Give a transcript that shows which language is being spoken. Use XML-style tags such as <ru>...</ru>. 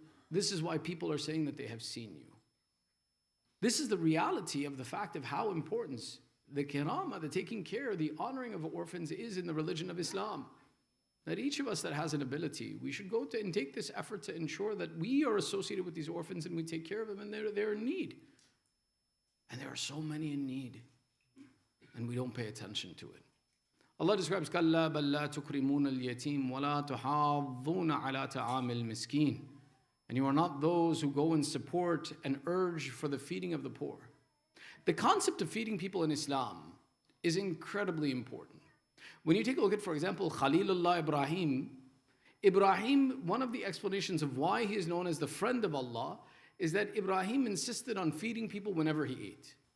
<en>This is why people are saying that they have seen you. This is the reality of the fact of how important the kirama, the taking care, the honoring of orphans is in the religion of Islam. That each of us that has an ability, we should go to and take this effort to ensure that we are associated with these orphans and we take care of them and they're in need. And there are so many in need. And we don't pay attention to it.</en> <ar>Allah describes, كَلَّا بَلْ لَا تُكْرِمُونَ الْيَتِيمَ وَلَا تُحَاضُّونَ عَلَى طَعَامِ الْمِسْكِينِ.</ar> <en>And you are not those who go and support and urge for the feeding of the poor. The concept of feeding people in Islam is incredibly important. When you take a look at, for example, Khalilullah Ibrahim, one of the explanations of why he is known as the friend of Allah is that Ibrahim insisted on feeding people whenever he ate.</en>